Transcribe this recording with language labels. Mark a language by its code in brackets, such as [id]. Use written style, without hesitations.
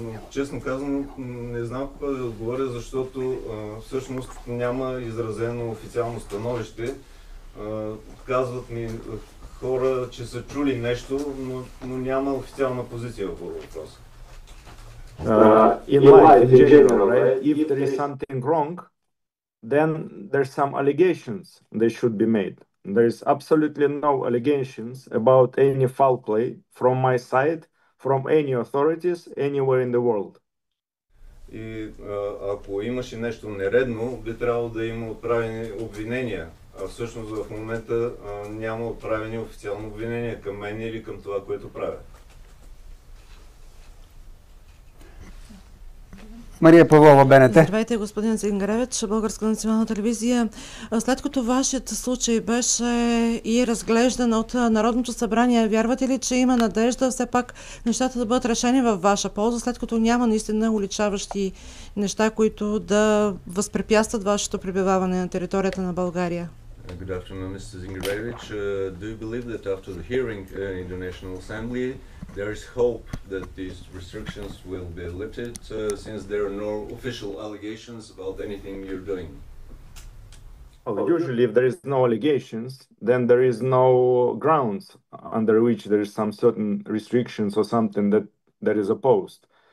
[bg] Честно казано, не знам какво да отговоря, защото всъщност няма изразено официално становище. Казват ми хора, че са чули нещо, но няма официална позиция по въпроса. [en] In life, in general, right? If there is something wrong, then there's some allegations they should be made. There is absolutely no allegations about any foul play from my side, from any authorities, anywhere in the world. [bg] И ако имаше нещо нередно, би трябвало да има отправени обвинения. А всъщност в момента няма отправени официално обвинения към мен или към това, което правя. Мария Павлова, БНТ. Здравейте, господин Зингаревич, Българска национална телевизия. След като вашият случай беше и разглеждан от Народното събрание, вярвате ли, че има надежда все пак нещата да бъдат решени във ваша полза, след като няма наистина уличаващи неща, които да възпрепятстват вашето пребиваване на територията на България? [en] Good afternoon, Mr. Zingarevich. Do you believe that after the hearing in the National Assembly, there is hope that these restrictions will be lifted since there are no official allegations about anything you're doing? Well, usually if there is no allegations, then there is no grounds under which there is some certain restrictions or something that is opposed.